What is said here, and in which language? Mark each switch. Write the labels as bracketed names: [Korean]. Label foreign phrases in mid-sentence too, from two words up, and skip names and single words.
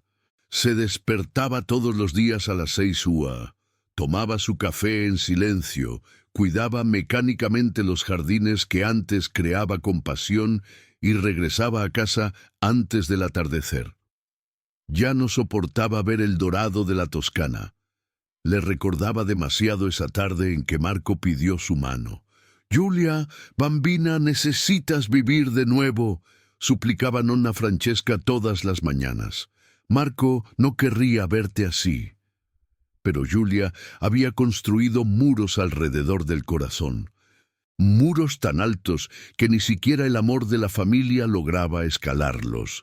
[Spanish] Se despertaba todos los días a las 6 UA, tomaba su café en silencio, cuidaba mecánicamente los jardines que antes creaba con pasión y regresaba a casa antes del atardecer. Ya no soportaba ver el dorado de la Toscana. Le recordaba demasiado esa tarde en que Marco pidió su mano. «Giulia, bambina, necesitas vivir de nuevo», suplicaba nonna Francesca todas las mañanas. «Marco no querría verte así». Pero Giulia había construido muros alrededor del corazón. Muros tan altos que ni siquiera el amor de la familia lograba escalarlos.